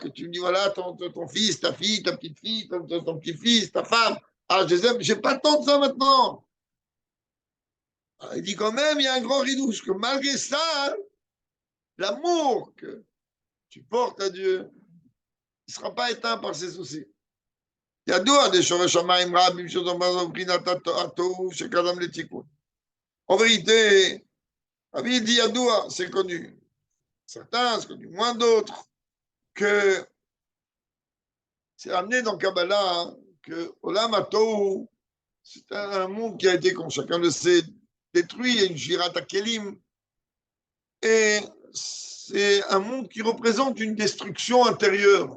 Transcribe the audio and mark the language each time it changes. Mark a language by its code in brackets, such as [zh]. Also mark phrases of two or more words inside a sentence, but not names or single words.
[fr] Que tu me dis, voilà, ton fils, ta fille, ta petite fille, ton petit-fils, ta femme. Ah, je les aime. J'ai pas le temps de ça maintenant. Ah, il dit quand même, il y a un grand ridouche, que malgré ça, hein, l'amour que tu portes à Dieu, il ne sera pas éteint par ses soucis. [he] ידוע דשורש שמיים רבים שזו מבחינת התוהו שקדם לתיקון. [fr] En vérité, Rabbi dit Yadoua, c'est connu. Certains, c'est connu moins d'autres, que c'est amené dans Kabbalah hein, que [he] עולם התוהו, [fr] c'est un monde qui a été, comme chacun le sait, détruit, il y a une [he] שבירת הכלים, [fr] et c'est un monde qui représente une destruction intérieure.